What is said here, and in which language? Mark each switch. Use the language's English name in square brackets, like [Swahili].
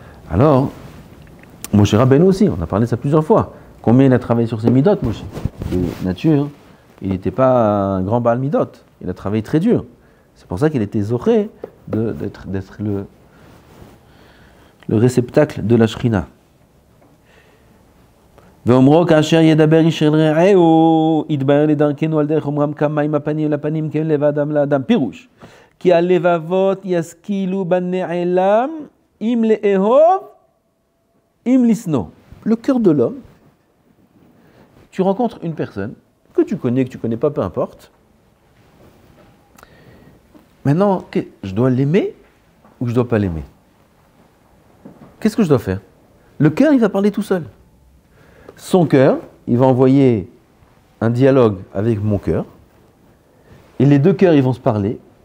[French] Alors, Moshe Rabbeinu aussi, on a parlé de ça plusieurs fois. Combien il a travaillé sur ses midot, Moshe? De nature, il n'était pas un grand Baal midot. Il a travaillé très dur. C'est pour ça qu'il était zoré d'être le réceptacle de la Shrina. [Hebrew] ואומרו כאשר ידבר איש אל רעהו, יתבהר לדרכנו על דרך אומרם כמים הפנים לפנים כן לב האדם לאדם. פירוש, כי הלבבות ישכילו בנעלם אם לאהוב, אם לשנוא. [French] Le cœur de l'homme, tu rencontres une personne que tu connais pas, peu importe. Maintenant, je dois l'aimer ou je dois pas l'aimer? Qu'est-ce que je dois faire? Le cœur, il va parler tout seul. Son cœur, il va envoyer un dialogue avec mon cœur, et les deux cœurs, ils vont se parler.